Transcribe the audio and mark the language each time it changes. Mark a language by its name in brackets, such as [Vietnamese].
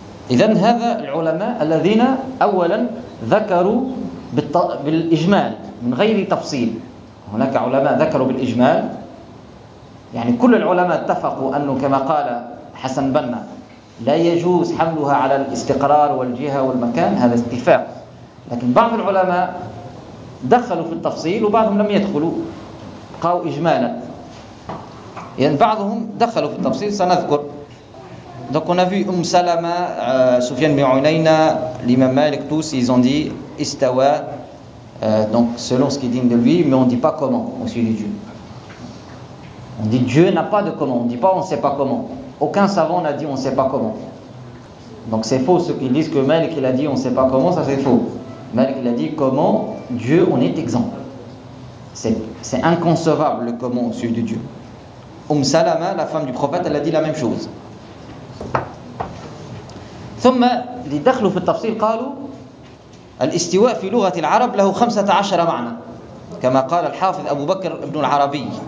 [Arabic] إذن هذا العلماء الذين أولا ذكروا بالإجمال من غير تفصيل، هناك علماء ذكروا بالإجمال، يعني كل العلماء اتفقوا أنه كما قال حسن بنا لا يجوز حملها على الاستقرار والجهة والمكان، هذا اتفاق. لكن بعض العلماء دخلوا في التفصيل وبعضهم لم يدخلوا، قالوا إجمالا، يعني بعضهم دخلوا في التفصيل سنذكر. [French] Donc on a vu Umm Salama, Sufyan bin Uyayna, l'imam Malik, tous, ils ont dit Istawa, donc selon ce qui est digne de lui, mais on ne dit pas comment on suit Dieu. On dit Dieu n'a pas de comment, on ne dit pas on ne sait pas comment. Aucun savant n'a dit on ne sait pas comment. Donc c'est faux ceux qui disent que Malik il a dit on ne sait pas comment, ça c'est faux. Malik il a dit comment Dieu on est exempt. C'est inconcevable le comment on suit Dieu. Umm Salama, la femme du prophète, elle a dit la même chose. [Arabic] ثم اللي دخلوا في التفصيل قالوا الاستواء في لغة العرب له 15 معنى كما قال الحافظ أبو بكر ابن العربي.